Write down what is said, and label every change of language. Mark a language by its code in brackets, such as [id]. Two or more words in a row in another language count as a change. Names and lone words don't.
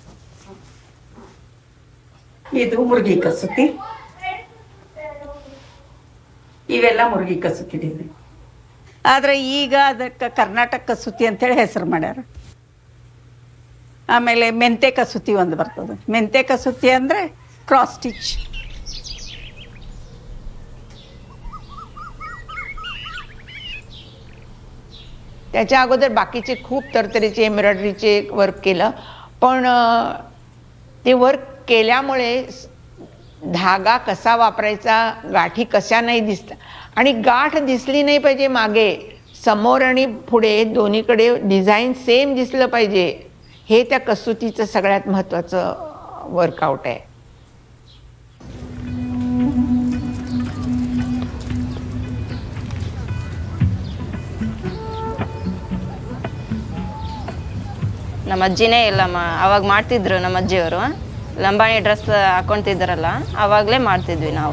[kn] ಇದು ಮುರುಗಿ ಕಸೂತಿ. ಇವೆಲ್ಲ ಮುರುಗಿ ಕಸೂತಿ ಡಿಸೈನ್. ಆದರೆ ಈಗ ಅದಕ್ಕೆ ಕರ್ನಾಟಕ ಕಸೂತಿ ಅಂತೇಳಿ ಹೆಸರು ಮಾಡ್ಯಾರ. ಆಮೇಲೆ ಮೆಂತೆ ಕಸೂತಿ ಒಂದು ಬರ್ತದೆ. ಮೆಂತೆ ಕಸೂತಿ ಅಂದರೆ [en] cross stitch. [mr] त्याच्या अगोदर बाकीचे खूप तरतरीचे एम्ब्रॉयडरीचे वर्क केलं, पण ते वर्क केल्यामुळे धागा कसा वापरायचा, गाठी कशा नाही दिसता, आणि गाठ दिसली नाही पाहिजे मागे, समोर आणि पुढे दोन्हीकडे [en] design same [mr] दिसलं पाहिजे. हे त्या कसुतीचं सगळ्यात महत्त्वाचं वर्कआउट आहे. [kn] ನಮ್ಮ ಅಜ್ಜಿನೇ ಇಲ್ಲ ಅವಾಗ ಮಾಡ್ತಿದ್ರು. ನಮ್ಮ ಅಜ್ಜಿಯವರು ಲಂಬಾಣಿ ಡ್ರೆಸ್ ಹಾಕೊತಿದ್ರಲ್ಲ, ಆವಾಗಲೇ ಮಾಡ್ತಿದ್ವಿ ನಾವು.